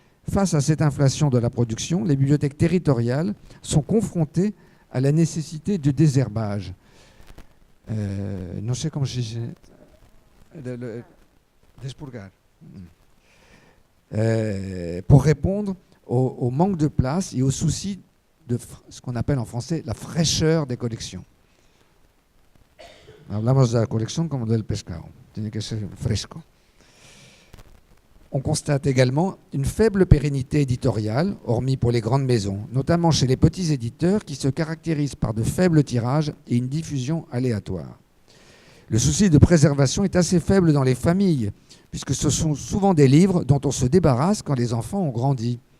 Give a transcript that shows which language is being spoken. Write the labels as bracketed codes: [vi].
[fr] Face à cette inflation de la production, les bibliothèques territoriales sont confrontées à la nécessité du désherbage. Non sais comment je dis. [es] Despurgar. [fr] Pour répondre au manque de place et au souci de ce qu'on appelle en français la fraîcheur des collections. [es] Hablamos de la colección como del pescado. Tiene que ser fresco. [fr] On constate également une faible pérennité éditoriale, hormis pour les grandes maisons, notamment chez les petits éditeurs qui se caractérisent par de faibles tirages et une diffusion aléatoire. Le souci de préservation est assez faible dans les familles, puisque ce sont souvent des livres dont on se débarrasse quand les enfants ont grandi.